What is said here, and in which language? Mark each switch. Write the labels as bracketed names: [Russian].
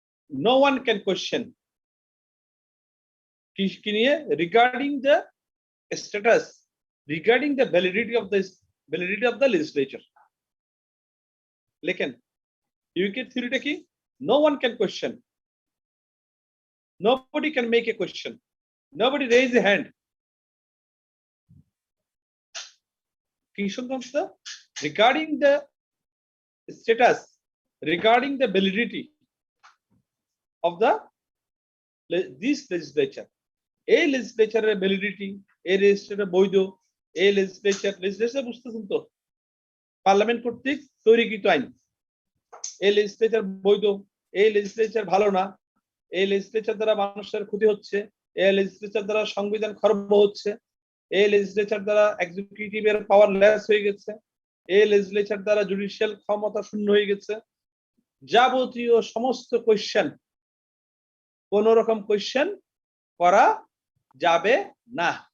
[English] No one can question regarding the status, regarding the validity of the legislature. लेकिन UK थ्योरीটা কি? No one can question, nobody can make a question, nobody raise a hand. [Bangla] কি শুনছ? [English] regarding the status, regarding the validity of this legislature, এই legislature validity, এই legislature [Bangla] বৈধ, [English] এই legislature [Bangla] বুঝতেছেন তো? পার্লামেন্ট কর্তৃক তৈরিকৃত আইন, এই legislature বৈধ, এই legislature ভালো না, এই legislature দ্বারা মানুষের ক্ষতি হচ্ছে, এই legislature দ্বারা সংবিধান খর্ব হচ্ছে, এই legislature দ্বারা এক্সিকিউটিভের পাওয়ার লেস হয়ে গেছে, এই legislature দ্বারা জুডিশিয়াল ক্ষমতা শূন্য হয়ে গেছে, যাবতীয় সমস্ত কোয়েশ্চেন, কোন রকম কোয়েশ্চেন করা যাবে না।